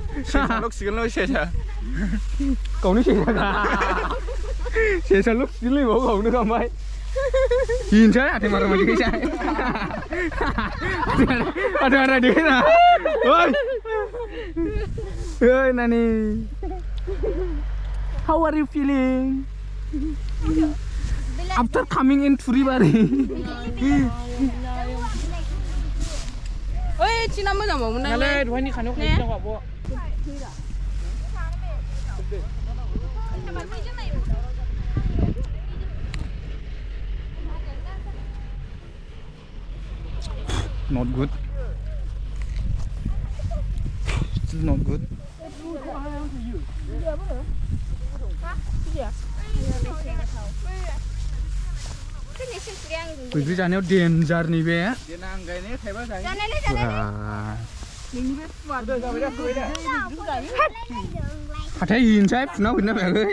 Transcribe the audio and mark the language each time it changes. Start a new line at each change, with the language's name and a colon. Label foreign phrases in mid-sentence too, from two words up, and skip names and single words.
Bodo: सेसाल' खिगोनल' सेसा गावनो सेसाल' खिगोनलायबाव गावनो गांबाय हिनसै हाथाय मारा मादि फैसा हाथाय मारा देखायना ओइ नानि
English: how are you feeling after coming in Turibari
Bodo: ओइ थिना मोजां बावमोन नालाय दहायनि खानायाव खायसे दं आब'
English: not good still not good
Bodo: बैग्रि जानायाव डेन्जार नैबे देनां गायनाय थाइबा जायो हाथाय हिनसै फुना फैना फैयाखै